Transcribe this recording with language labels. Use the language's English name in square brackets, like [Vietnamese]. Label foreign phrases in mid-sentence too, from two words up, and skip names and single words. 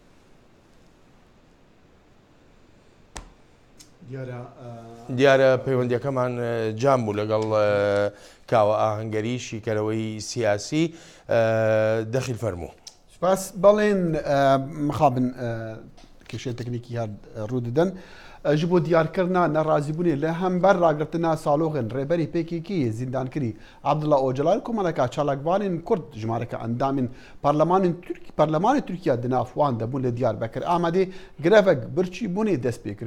[Central Kurdish] دیارە پەیوەندیەکەمان جام بوو لەگەڵ کاوە ئاهەنگەری شیکەرەوەی سیاسی دەخیل فەرموو. سپاس بەڵێن مخابن کێشەی تەکنیکی هەر ڕوو دەدەن [Kurdish] ji bo diyarkirina nerazîbûnê lê hember ragirtina saloxên rêberî PKK zîndankirî Abdullah Öcalan komeleka çalakvanên Kurd ji mareka endamên Parlemanê Tirkiye di nav wan de bûn lê Diyarbekir Amedê girevek birçîbûnê dest pê kir.